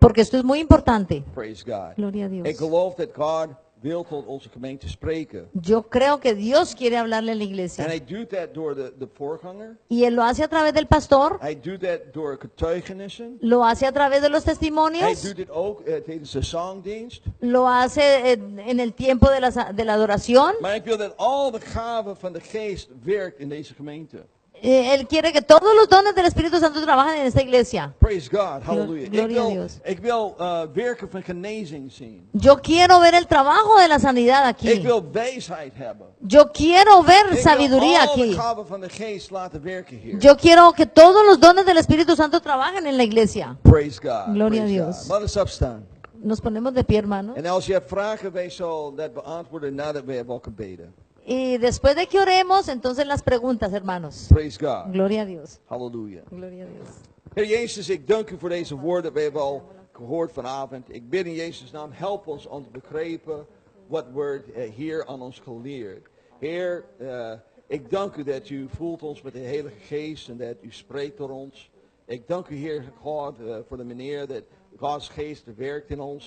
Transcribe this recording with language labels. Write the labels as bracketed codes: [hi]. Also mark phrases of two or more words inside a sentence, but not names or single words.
[es] Porque esto es muy importante. [en] Praise God. [es] Gloria a Dios. [nl] Ik geloof dat God wil tot onze gemeente spreken. [es] Yo creo que Dios quiere hablarle a la [nl] En [es] iglesia. [nl] hij doet dat door de voorganger. [es] Y Él lo hace a través del pastor, [nl] Hij doet dat door getuigenissen. [es] lo hace a través de los [nl] Hij [es] testimonios, [nl] doet dit ook tijdens de zangdienst. [es] lo hace en el tiempo de la adoración. [nl] Maar ik wil dat al de gaven van de geest werkt in deze gemeente. [es] Él quiere que todos los dones del Espíritu Santo trabajen en esta iglesia. [en] Praise God. Hallelujah. [es] Gloria a Dios. [nl] Ik wil werken van genezing zien. [es] Yo quiero ver el trabajo de la sanidad [nl] Ik [es] aquí. [nl] wil wijsheid hebben. [es] Yo quiero ver [nl] Ik [es] sabiduría [nl] wil al de [es] aquí. [nl] gaven van de geest laten werken hier. [es] Yo quiero que todos los dones del Espíritu Santo trabajen en la iglesia. [en] Praise God. [es] Gloria a [en] Praise [es] Dios. [nl] God. Laat ons opstaan. [es] Nos ponemos de pie, hermanos. [nl] En als je hebt vragen, wij zullen dat beantwoorden nadat we hebben gebeden. [es] Y después de que oremos, entonces las preguntas, hermanos. [en] Praise God. [es] Gloria a Dios. [nl] Halleluja. [es] Gloria a Dios. [nl] Heer Jezus, ik dank u voor deze woorden dat we hebben al gehoord vanavond. Ik bid in Jezus' naam, help ons om te begrijpen wat wordt hier aan ons geleerd. Heer, ik dank u dat u voelt ons met de Heilige Geest en dat u spreekt door ons. Ik dank u, Heer God, voor de manier dat Gods Geest werkt in ons.